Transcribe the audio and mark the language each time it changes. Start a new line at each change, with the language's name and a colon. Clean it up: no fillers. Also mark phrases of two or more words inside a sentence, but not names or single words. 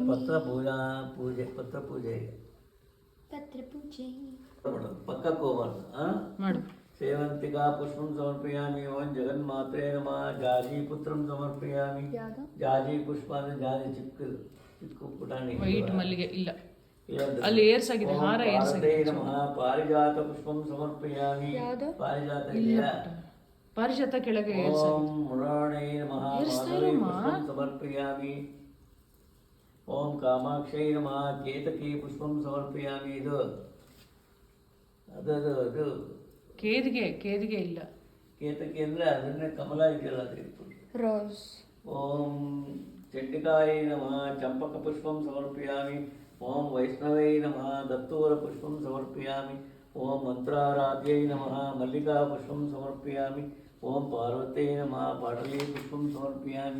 Kannada: ಪತ್ರ ಪೂಜೆ ಪತ್ರ ಪೂಜೆ ಪಕ್ಕಕ್ಕೆ ಹೋಗ್ಬಾರ್ದು. ಮಾಡು.
Sanskrit: ಸೇವಂತಿಕಾ ಪುಷ್ಪಂ ಸಮರ್ಪಯಾಮಿ. ಓಂ ಜಗನ್ಮಾತ್ರೇ ನಮಃ ಜಾಜಿ ಪುತ್ರಂ ಸಮರ್ಪಯಾಮಿ.
Kannada: ಜಾಜಿ ಪುಷ್ಪ ಅಂದ್ರೆ ಜಾಜಿ ಚಿಕ್ಕ ಪುಟಾಣಿ. ವೈಟ್ ಮಲ್ಲಿಗೆ ಇಲ್ಲ, ಅಲ್ಲಿ ಏರ್ಸಾಗಿದೆ, ಹಾರ ಏರ್ಸಾಗಿದೆ.
Sanskrit: ನಮಃ ಪಾರಿಜಾತ ಪುಷ್ಪಂ ಸಮರ್ಪಯಾಮಿ.
Kannada: ಪಾರಿಜಾತ ಇದೆಯಾ? ಪಾರಿಜಾತ ಕೆಳಗೆ
Sanskrit: ಓಂ ಮುರಾಣೇ ನಮಃ ಮಾಧವೇ ಪುಷ್ಪಂ ಸಮರ್ಪಯಾಮಿ. ಓಂ ಕಾಮಾಕ್ಷೈ ನಮಃ ಕೇತಕಿ ಪುಷ್ಪಂ ಸಮರ್ಪಯಾಮಿ.
Kannada: ಇದು ಅದು ಕೇದಿಗೆ ಇಲ್ಲ. ಕೇತಕಿ ಅಂದ್ರೆ ಅದನ್ನೇ ಕಮಲ ಇದೆಯಲ್ಲ ಅದು ರೋಸ್.
Sanskrit: ಓಂ ಚಂಡಿಕಾಯೈ ನಮಃ ಚಂಪಕ ಪುಷ್ಪಂ ಸಮರ್ಪಯಾಮಿ. ಓಂ ವೈಷ್ಣವೈ ನಮಃ ದತ್ತೂರ ಪುಷ್ಪಂ ಸಮರ್ಪಯಾಮಿ. ಓಂ ಮಂತ್ರಾರಾಧ್यै ನಮಃ ಮಲ್ಲಿಕಾ ಪುಷ್ಪಂ ಸಮರ್ಪಯಾಮಿ. ಓಂ ಪಾರ್ವತೈ ನಮಃ ಪಾಟಲೀ ಪುಷ್ಪಂ ಸಮರ್ಪಯಾಮಿ.